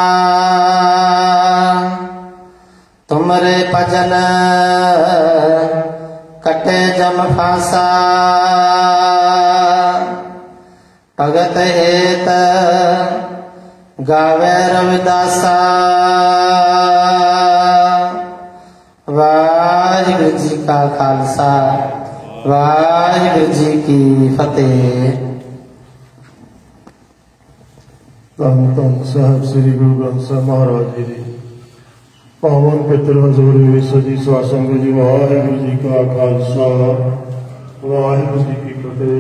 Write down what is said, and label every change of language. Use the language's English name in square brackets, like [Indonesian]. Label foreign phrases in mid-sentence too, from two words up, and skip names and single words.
[Braj] तुमरे भजन कटे जम फांसा भगत हेत गावे रविदासा [Punjabi] ਵਾਹਿਗੁਰੂ ਜੀ ਕਾ ਖਾਲਸਾ ਵਾਹਿਗੁਰੂ ਜੀ ਕੀ ਫਤਿਹ। ਧੰਨ ਧੰਨ ਸਾਹਿਬ ਸ੍ਰੀ ਗੁਰੂ ਗ੍ਰੰਥ ਸਾਹਿਬ ਮਹਾਰਾਜ ਜੀ ਦੀ ਪਾਵਨ ਪਿੱਤਰ ਹਜ਼ੂਰ ਵਿੱਚ ਸਜੀ ਸਾਧ ਸੰਗਤ ਜੀ ਵਾਹਿਗੁਰੂ ਜੀ ਕਾ ਖਾਲਸਾ ਵਾਹਿਗੁਰੂ ਜੀ ਕੀ ਫਤਿਹ।